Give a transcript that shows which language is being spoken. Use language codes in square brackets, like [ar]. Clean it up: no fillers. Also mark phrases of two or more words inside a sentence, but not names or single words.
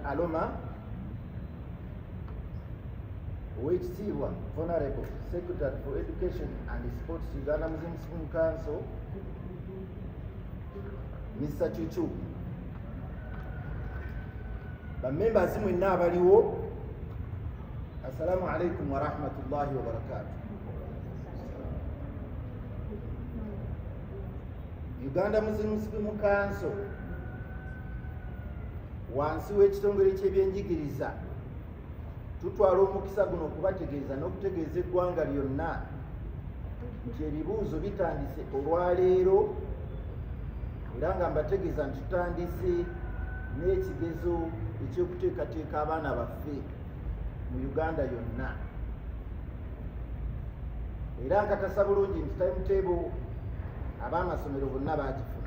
[en] Aloma, Oweekitiibwa Honorable Secretary for Education and Sports, Uganda Muslim School Council, Mr. [lg] Chuchu, members mwenna abaliwo, [ar] السلام عليكم ورحمة الله وبركاته. [lg] Uganda Muslim School Council wansi w'ekitongole ky'ebyenjigiriza tutwala omukisa guno okubategeeza n'okutegeeza eggwanga lyonna nti ebibuuzo bitandise olwaleero, era nga mbategeeza nti tutandise n'ekigezo eky'okuteekateeka abaana baffe mu Uganda yonna, era nkakasa bulungi nti timetable ab'amasomero bonna baagifuna.